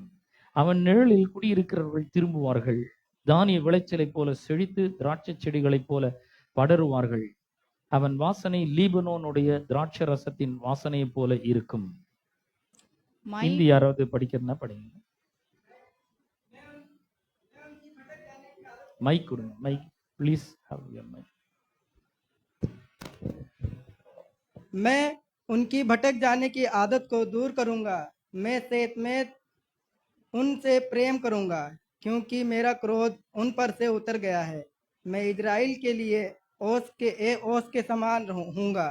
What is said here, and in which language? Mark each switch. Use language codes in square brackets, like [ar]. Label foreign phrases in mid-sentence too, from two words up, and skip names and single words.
[ta] அவன் நிழலில் குடியிருக்கிறவர்கள் திரும்புவார்கள், தானிய விளைச்சலை போல செழித்து திராட்சை செடிகளைப் போல படருவார்கள். அவன் வாசனை லீபனோனுடைய திராட்சை ரசத்தின் வாசனை போல இருக்கும். ஹிந்தி யாராவது படிக்கிறதுனா படிங்க. மைக் கொடுங்க, [en] mic please have your mic. [hi] मैं उनकी भटक जाने की आदत को दूर करूंगा, मैं सेत में उनसे प्रेम करूंगा, क्योंकि मेरा क्रोध उन पर से उतर गया है. मैं इजराइल के लिए ओस के समान हूँगा.